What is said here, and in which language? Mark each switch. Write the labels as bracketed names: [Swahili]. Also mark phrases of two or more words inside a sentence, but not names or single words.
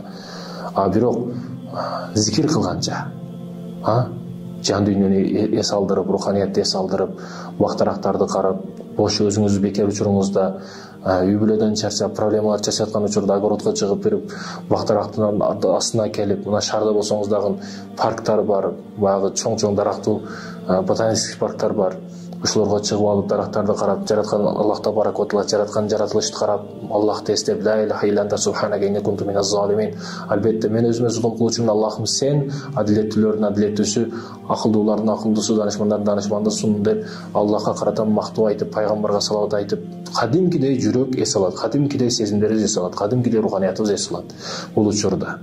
[Kyrgyz] Бирок зикир кылганча, жан дүйнөнү эс алдырып, руханиятты эс алдырып, бактарактарды карап, бош өзүңүз бекер учуруңузда, үй бүлөдөн чарчап, проблемалар чачаткан учурда огородко чыгып берип, бактарактын астына келип, мына шаарда болсоңуз дагы парктар бар, баягы чоң дарактуу ботанический парктар бар. Ошолорго чыгып алып, дарактарды карап, жараткан [Arabic] الله تبارك وتعالى [Kyrgyz] жараткан жаратылышты карап, Аллахты эстеп, [Arabic] لا إله إلا أنت سبحانك إني كنت من الظالمين. [Kyrgyz] Албетте, мен өзүмө зулум кылуучумун, Аллахым сен адилеттүүлөрдүн адилеттүүсү, акылдуулардын акылдуусу, данышмандардын данышмандысың деп Аллахка карата мактоо айтып, пайгамбарга салават айтып, кадимкидей жүрөк эс алат, кадимкидей сезимдерибиз эс алат, кадимкидей руханиятыбыз эс алат бул учурда.